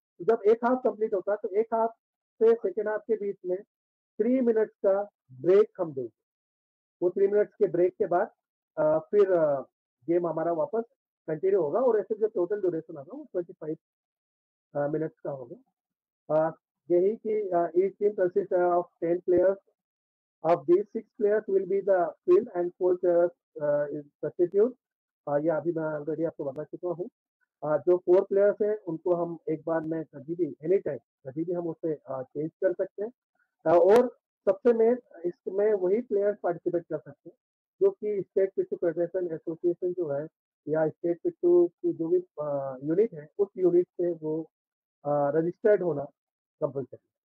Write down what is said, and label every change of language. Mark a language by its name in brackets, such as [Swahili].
[Hindi] तो जब एक हाफ कंप्लीट होता है तो एक हाफ से सेकेंड हाफ के बीच में 3 मिनट्स का ब्रेक हम देंगे। वो 3 मिनट्स के ब्रेक के बाद फिर गेम हमारा वापस कंटिन्यू होगा और ऐसे जो टोटल ड्यूरेशन होगा वो 25 मिनट्स का होगा। यही कि [English] each team consists of 10 players. Of these 6 players will be the field and 4 players is substitute. [Hindi] ये अभी मैं ऑलरेडी आपको बता चुका हूँ। जो 4 प्लेयर्स हैं उनको हम एक बार में कभी भी एनी टाइम कभी भी हम उसे चेंज कर सकते हैं। और सबसे मेन इसमें वही प्लेयर्स पार्टिसिपेट कर सकते हैं जो कि स्टेट पिट्ठू फेडरेशन एसोसिएशन जो है या स्टेट पिट्ठू की जो भी यूनिट है उस यूनिट से वो रजिस्टर्ड होना कंपल्सरी।